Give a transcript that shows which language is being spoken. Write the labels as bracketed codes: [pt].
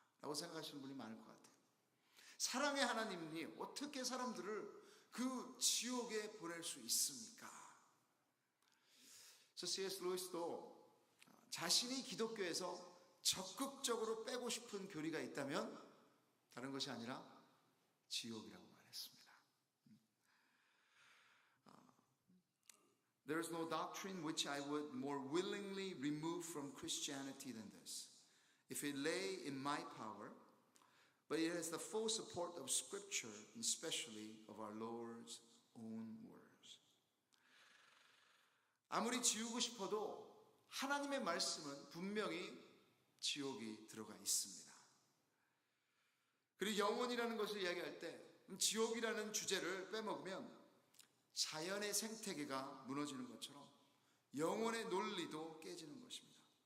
[ko] 라고 생각하시는 분이 많을 것 같아요. 사랑의 하나님이 어떻게 사람들을 그 지옥에 보낼 수 있습니까? 그래서 C.S. 루이스도 자신이 기독교에서 적극적으로 빼고 싶은 교리가 있다면 다른 것이 아니라 지옥이라고 말했습니다. [en] There is no doctrine which I would more willingly remove from Christianity than this, if it lay in my power, but it has the full support of Scripture, and especially of our Lord's own words. [ko] 아무리 지우고 싶어도 하나님의 말씀은 분명히 지옥이 들어가 있습니다. 그리고 영혼이라는 것을 이야기할 때 지옥이라는 주제를 빼먹으면 자연의 생태계가 무너지는 것처럼 영혼의 논리도 깨지는 것입니다.